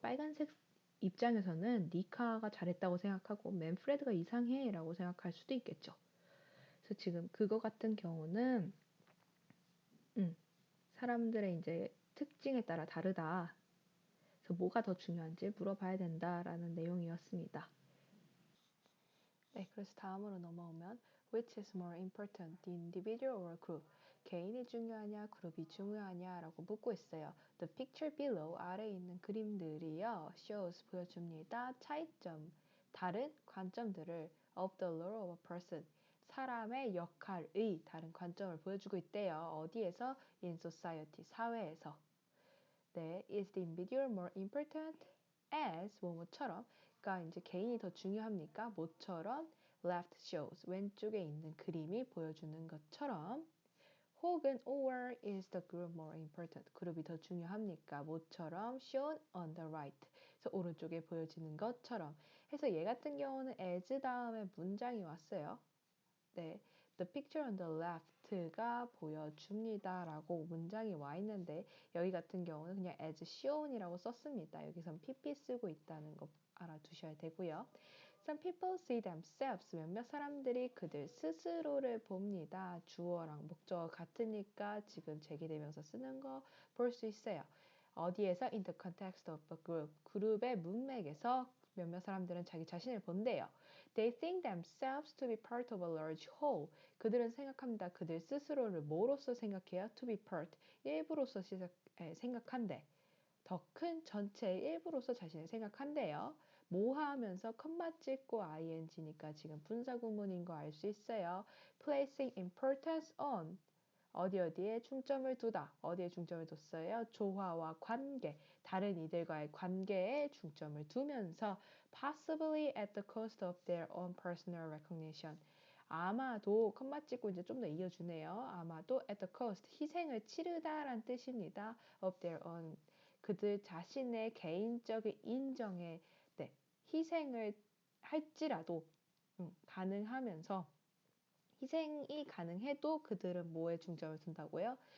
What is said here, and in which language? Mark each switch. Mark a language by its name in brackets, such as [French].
[Korean] 빨간색 입장에서는 니카가 잘했다고 생각하고 맨프레드가 이상해 라고 생각할 수도 있겠죠. 그래서 지금 그거 같은 경우는 사람들의 이제 특징에 따라 다르다. 그래서 뭐가 더 중요한지 물어봐야 된다라는 내용이었습니다. 네, 그래서 다음으로 넘어오면 [English] Which is more important, the individual or group? [Korean] 개인이 중요하냐, 그룹이 중요하냐 라고 묻고 있어요. [English] The picture below, [Korean] 아래에 있는 그림들이요. shows, 보여줍니다. 차이점, 다른 관점들을 [English] of the role of a person, [Korean] 사람의 역할의 다른 관점을 보여주고 있대요. 어디에서? [English] In society, [Korean] 사회에서. 네, [English] is the individual more important? [Korean] as, 뭐뭐처럼. 그러니까 이제 개인이 더 중요합니까? 뭐처럼? [English] left shows, [Korean] 왼쪽에 있는 그림이 보여주는 것처럼. 혹은 [English] or is the group more important? [Korean] 그룹이 더 중요합니까? 뭐처럼? [English] shown on the right. [Korean] 그래서 오른쪽에 보여지는 것처럼. 해서 얘 같은 경우는 as 다음에 문장이 왔어요. 네, [English] the picture on the left [Korean] 가 보여줍니다 라고 문장이 와 있는데 여기 같은 경우는 그냥 as shown이라고 썼습니다. 여기선 pp 쓰고 있다는 거 알아두셔야 되고요. [English] Some people see themselves. [Korean] 몇몇 사람들이 그들 스스로를 봅니다. 주어랑 목적어 같으니까 지금 제기대명사 쓰는 거 볼 수 있어요. 어디에서? [English] In the context of a group. [Korean] 그룹의 문맥에서 몇몇 사람들은 자기 자신을 본대요. [English] They think themselves to be part of a large whole. [Korean] 그들은 생각합니다. 그들 스스로를 뭐로서 생각해요? [English] To be part. [Korean] 일부로서 생각한대. 더 큰 전체의 일부로서 자신을 생각한대요. 모하하면서 컴마 찍고 ing니까 지금 분사구문인 거 알 수 있어요. [English] Placing importance on. [Korean] 어디에 중점을 두다. 어디에 중점을 뒀어요? 조화와 관계, 다른 이들과의 관계에 중점을 두면서 [English] possibly at the cost of their own personal recognition. [Korean] 아마도 컴마 찍고 이제 좀 더 이어주네요. 아마도 [English] at the cost, [Korean] 희생을 치르다란 뜻입니다. [English] of their own, [Korean] 그들 자신의 개인적인 인정에 네, 희생을 할지라도 가능하면서 희생이 가능해도 그들은 뭐에 중점을 둔다고요?